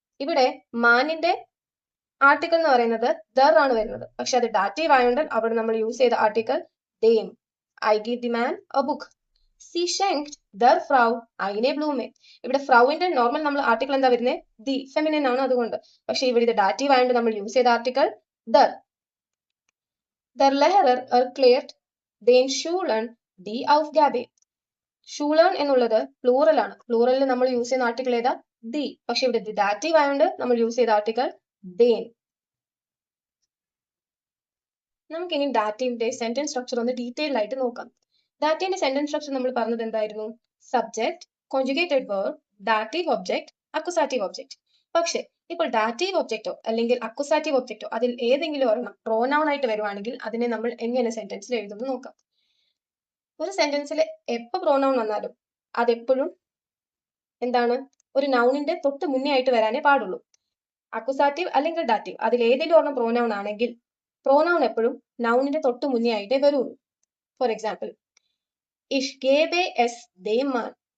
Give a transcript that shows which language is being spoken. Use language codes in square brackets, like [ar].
[ml] ഇവിടെ മാനിന്റെ ആർട്ടിക്കിൾ എന്ന് പറയുന്നത് ദർ ആണ് വരുന്നത്, പക്ഷെ അത് ഡാറ്റീവ് ആയതുകൊണ്ട് അവിടെ നമ്മൾ യൂസ് ചെയ്ത article ദേം. [en] I give the man a book. [de] സി ഷെങ്ക്ഡ് ദർ ഫ്രൗ ഐനെ ബ്ലൂമെ. [ml] ഇവിടെ ഫ്രൗവിന്റെ നോർമൽ നമ്മൾ ആർട്ടിക്കിൾ എന്താ വരുന്നത്? ദി, ഫെമിനിൻ ആണ് അതുകൊണ്ട്. പക്ഷെ ഇവിടെ ഇത് ഡാറ്റീവ് ആയതുകൊണ്ട് നമ്മൾ യൂസ് ചെയ്ത article there. [de] Der Lehrer erklärt den Schülern die Aufgabe. [ml] ഷൂളേൺ എന്നുള്ളത് പ്ലൂറൽ ആണ്. പ്ലൂറലിൽ നമ്മൾ യൂസ് ചെയ്യുന്ന ആർട്ടിക്കിൾ ഏതാ? ദി. പക്ഷെ ഇവിടെ ദി ഡാറ്റീവ് ആയതുകൊണ്ട് നമ്മൾ യൂസ് ചെയ്ത ആർട്ടിക്കിൾ ദേൻ. നമുക്കിനി ഡാറ്റീവിന്റെ സെന്റൻസ് സ്ട്രക്ചർ ഒന്ന് ഡീറ്റെയിൽഡ് ആയിട്ട് നോക്കാം. ഡാറ്റീവിന്റെ സെന്റൻസ് സ്ട്രക്ചർ നമ്മൾ പറഞ്ഞത് എന്തായിരുന്നു? Subject, conjugated verb, dative object, accusative object. പക്ഷെ ഇപ്പോൾ ഡാറ്റീവ് ഒബ്ജക്റ്റോ അല്ലെങ്കിൽ അക്വസാറ്റീവ് ഒബ്ജക്റ്റോ അതിൽ ഏതെങ്കിലും ഒരെണ്ണം പ്രോനൗൺ ആയിട്ട് വരുവാണെങ്കിൽ അതിനെ നമ്മൾ എങ്ങനെ സെന്റൻസിൽ എഴുതുമെന്ന് നോക്കാം. ഒരു സെന്റൻസിൽ എപ്പോൾ പ്രോനൗൺ വന്നാലും അതെപ്പോഴും എന്താണ്? ഒരു നൗണിന്റെ തൊട്ട് മുന്നേ ആയിട്ട് വരാനേ പാടുള്ളൂ. അക്വസാറ്റീവ് അല്ലെങ്കിൽ ഡാറ്റീവ് അതിൽ ഏതെങ്കിലും ഒരെണ്ണം പ്രോനൗൺ ആണെങ്കിൽ പ്രോനൗൺ എപ്പോഴും നൗണിന്റെ തൊട്ട് മുന്നേ ആയിട്ടേ വരുള്ളൂ. For example, [de] Ich gebe es dem Mann.